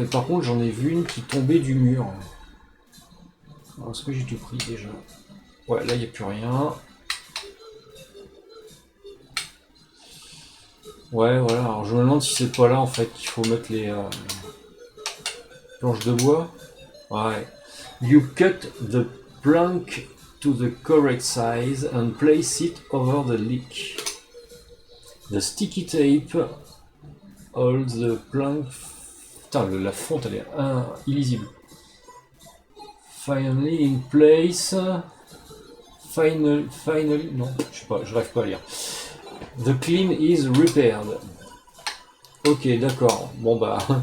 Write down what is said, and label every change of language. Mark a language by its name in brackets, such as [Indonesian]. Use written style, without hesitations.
[French] Et par contre, j'en ai vu une qui tombait du mur. Alors, est-ce que j'ai tout pris déjà? Ouais, là, il n'y a plus rien. Ouais, voilà. Alors, je me demande si c'est pas là, en fait, qu'il faut mettre les planches de bois. Ouais. [English] You cut the plank to the correct size and place it over the leak. The sticky tape holds the plank. [French] Putain, la fonte elle est illisible. [English] Finally in place. Finally. [French] Non, je sais pas, je rêve pas à lire. [English] The clean is repaired. [French] Ok, d'accord. Bon bah.